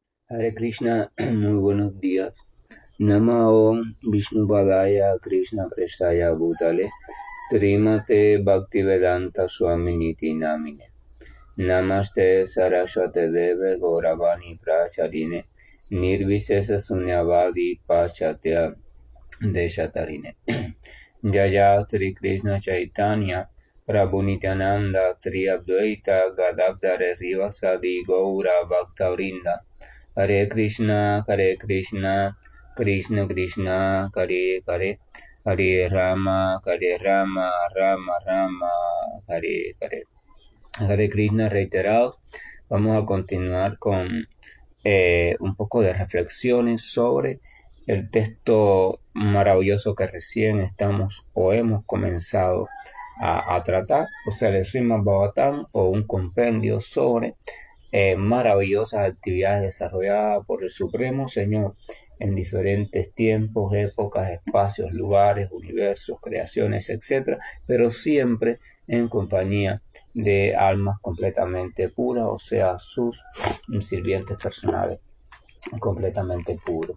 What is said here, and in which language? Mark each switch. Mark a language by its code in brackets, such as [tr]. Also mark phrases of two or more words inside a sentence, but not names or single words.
[sa] Hare Krishna, [es] muy buenos días. [sa] Namo Vishnu Padaya Krishna Prestaya Bhutale Srimate Bhaktivedanta Swaminiti Namine Namaste Saraswate Deve Gauravani Pracharine Nirvisesa Sunyavadi Pachatya Deshatarine Jaya Sri Krishna Chaitanya Prabhu Nityananda Tri Advaita Gadadhara Rivasadi Gaura Bhaktavrinda Hare Krishna, Krishna Krishna, Hare Hare, Hare Rama, Rama Rama, Hare Hare. [es] Hare Krishna reiterados. Vamos a continuar con un poco de reflexiones sobre el texto maravilloso que recién estamos o hemos comenzado a tratar, o sea, el Srimad Bhagavatam o un compendio sobre maravillosas actividades desarrolladas por el Supremo Señor en diferentes tiempos, épocas, espacios, lugares, universos, creaciones, etc., pero siempre en compañía de almas completamente puras, o sea, sus sirvientes personales completamente puros.